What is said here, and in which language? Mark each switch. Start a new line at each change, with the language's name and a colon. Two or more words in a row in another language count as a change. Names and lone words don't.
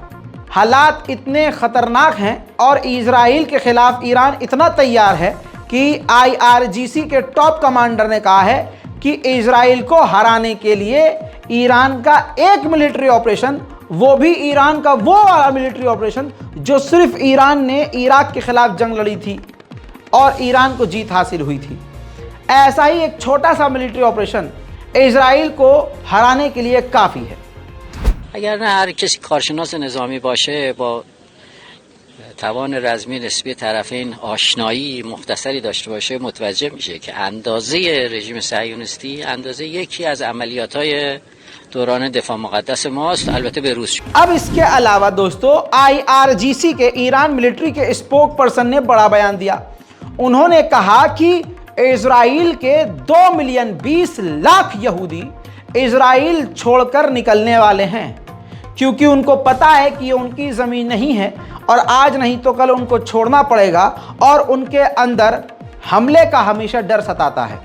Hindi: हालात इतने ख़तरनाक हैं और इजराइल के ख़िलाफ़ ईरान इतना तैयार है कि IRGC के टॉप कमांडर ने कहा है कि इजराइल को हराने के लिए ईरान का एक
English: military operation,
Hindi: वो भी ईरान का वो वाला
English: military operation
Hindi: जो सिर्फ ईरान ने इराक के खिलाफ जंग लड़ी थी और ईरान को जीत हासिल हुई थी, ऐसा ही एक छोटा सा
English: military operation
Hindi: इजराइल को हराने के लिए काफ़ी है।
Persian: اگر نه هر کسی کارشناس نظامی باشه با توان رزمی نسبی طرفین آشنایی مختصری داشته باشه متوجه میشه که اندازه رژیم صهیونیستی اندازه یکی از عملیات‌های دوران دفاع مقدس ماست، البته به روز.
Hindi: अब इसके अलावा दोस्तों IRGC के ईरान मिलिट्री के
English: spoke person
Hindi: ने बड़ा बयान दिया। उन्होंने कहा कि इजराइल के 2 मिलियन 20 लाख यहूदी इजराइल छोड़कर निकलने वाले हैं, क्योंकि उनको पता है कि ये उनकी ज़मीन नहीं है और आज नहीं तो कल उनको छोड़ना पड़ेगा और उनके अंदर हमले का हमेशा डर सताता है।